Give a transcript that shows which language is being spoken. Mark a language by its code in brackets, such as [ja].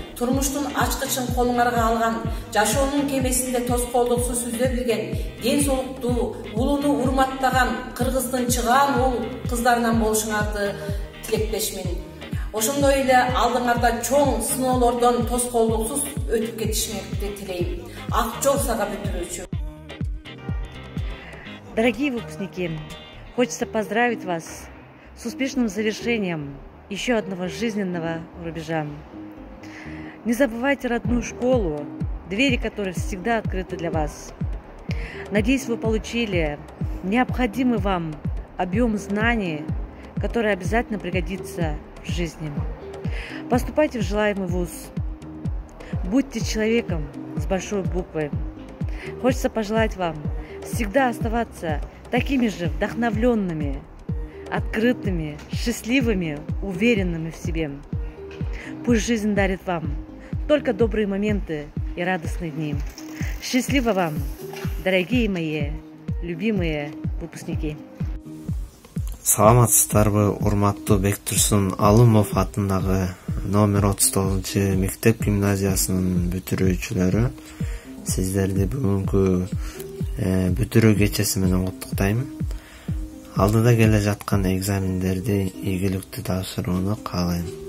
[ky] Турмуштун ачкычын колуңарга алган, жашоонун кемесинде тоскоолдуксуз сүзө билген, ден соолуктуу, улууну урматтаган Кыргыздын чыгаан уул кыздарынан болушуңарды тилектешмин. Ошондой эле алдыңарда чоң сыноолордон тоскоолдуксуз өтүп кетишиңерди тилейм. Ак жол сага бүтүрүүчү. [ru] Дорогие выпускники, хочется поздравить вас с успешным завершением еще одного жизненного рубежа. Не забывайте родную школу, двери которой всегда открыты для вас. Надеюсь, вы получили необходимый вам объем знаний, который обязательно пригодится в жизни. Поступайте в желаемый вуз. Будьте человеком с большой буквы. Хочется пожелать вам всегда оставаться такими же вдохновленными, открытыми, счастливыми, уверенными в себе. Пусть жизнь дарит вам только добрые моменты и радостные дни. Счастливо вам, дорогие мои, любимые выпускники. [ky] Саламатсыздарбы, урматтуу Бектурсун Алымов атындагы номер 39 мектеп гимназиясынын бүтүрүүчүлөрү, сиздерди бүгүнкү бүтүрүү кечеси менен куттуктайм. Алдыда келе жаткан экзамендерди ийгиликтүү тапшырууну каалайм.